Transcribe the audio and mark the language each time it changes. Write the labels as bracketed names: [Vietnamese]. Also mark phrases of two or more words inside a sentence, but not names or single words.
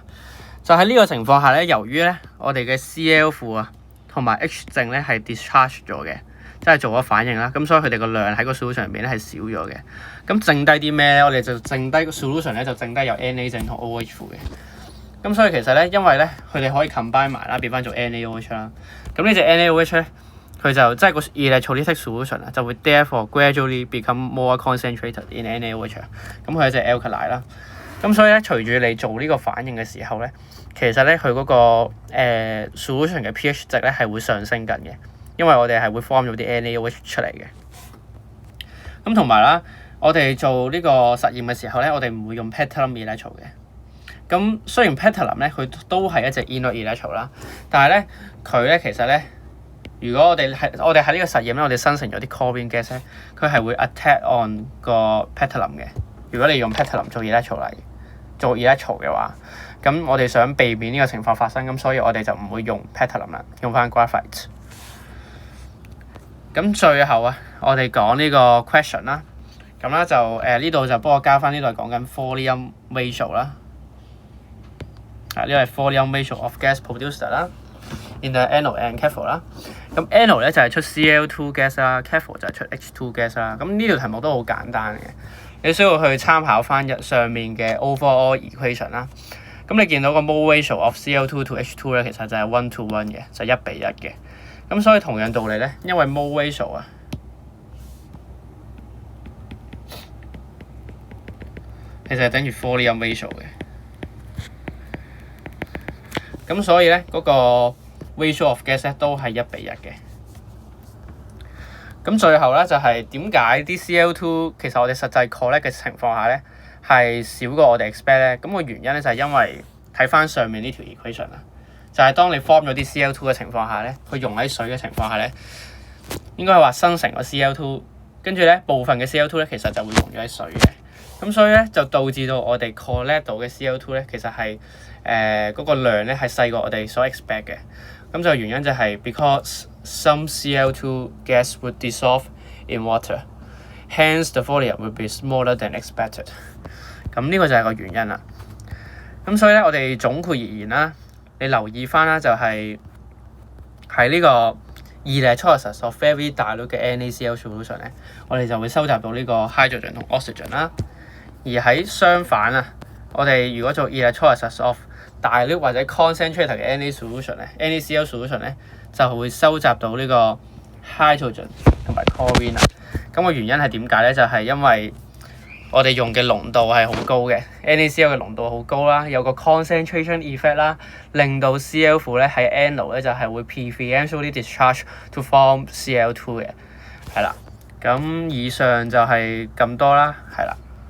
[Cantonese] 就喺呢個情況下咧，由於咧我哋嘅 Cl 負啊同埋 H 正咧係 discharge 咗嘅，即係做咗反應啦。咁所以佢哋個量喺個 solution 入面咧係少咗嘅。咁剩低啲咩咧？我哋就剩低個 solution 咧就剩低有 Na 正同 OH 負嘅。咁所以其實咧，因為咧佢哋可以 combine 埋啦，變翻做 NaOH 啦。咁呢隻 NaOH 咧，佢就即係個 [English] electrolytic solution [Cantonese] 啊，就會 [English] therefore gradually become more concentrated in NaOH。 [Cantonese] 咁佢係隻 alkali 啦。咁所以咧，隨住你做呢個反應嘅時候咧，其實咧佢嗰個solution 嘅 pH 值咧係會上升緊嘅，因為我哋係會 form 咗啲 NaOH 出嚟嘅。咁同埋啦，我哋做呢個實驗嘅時候咧，我哋唔會用 [English] platinum electrode [Cantonese] 嘅。咁雖然 platinum 咧佢都係一隻 [English] inert electrode [Cantonese] 啦，但係咧佢咧其實咧，如果我哋喺呢個實驗咧，我哋生成咗啲 [English] chlorine gas [Cantonese] 咧，佢係會 [English] attack on [Cantonese] 個 platinum 嘅。如果你用 platinum 做 electrode 嘅話，咁我哋想避免呢個情況發生，咁所以我哋就唔會用 platinum 啦，用翻 graphite。咁最後啊，我哋講呢個 question 啦。咁咧就呢度就幫我加翻，呢度係講緊 [English] volume ratio [Cantonese] 啦。呢個係 [English] volume ratio of gas produced 啦 in the anode and cathode 啦。 [Cantonese] 咁 anode 咧就係出 [English] Cl2 gas [Cantonese] 啦 ，cathode 就係出 [English] H2 gas [Cantonese] 啦。咁呢條題目都好簡單嘅，你需要去參考翻上面嘅 [English] overall equation [Cantonese] 啦。咁你見到個 [English] mole ratio of Cl2 to H2 [Cantonese] 咧，其實就係 [English] 1 to 1 [Cantonese] 嘅，就係1比1嘅。咁所以同樣道理咧，因為 [English] mole ratio [Cantonese] 啊，其實係等於 [English] volume ratio [Cantonese] 嘅。咁所以咧，嗰個 [English] ratio of gas [Cantonese] 咧都係1比1嘅。咁最後咧就係點解啲 Cl2 其實我哋實際 collect 嘅情況下咧係少過我哋 expect 咧？咁個原因咧就係因為睇翻上面呢條 equation 啊，就係當你 form 咗啲 Cl2 嘅情況下咧，佢溶喺水嘅情況下咧，應該係話生成個 Cl2，跟住咧部分嘅 Cl2 咧其實就會溶咗喺水嘅。咁所以咧就導致到我哋 collect 到嘅 Cl2 咧其實係嗰個量咧係細過我哋所 expect 嘅。咁就原因就係 [English] because some Cl2 gas would dissolve in water, hence the volume would be smaller than expected。 [Cantonese] 咁呢個就係個原因啦。咁所以咧，我哋總括而言啦，你留意翻啦，就係喺呢個 [English] electrolysis of very dilute [Cantonese] 嘅 [English] NaCl solution [Cantonese] 咧，我哋就會收集到呢個 hydrogen 同 oxygen 啦。而喺相反啊，我哋如果做 [English] electrolysis of [Cantonese] 大粒或者 concentrated 嘅 [English] NaCl solution [Cantonese] 咧，就會收集到呢個 hydrogen 同埋 chlorine 啦。咁個原因係點解咧？就係因為我哋用嘅濃度係好高嘅 NaCl 嘅濃度好高啦，有個 [English] concentration effect [Cantonese] 啦，令到 Cl 負咧喺 anode 咧就係會 [English] preferentially discharge to form Cl2 [Cantonese] 嘅，係啦。咁以上就係咁多啦，係啦。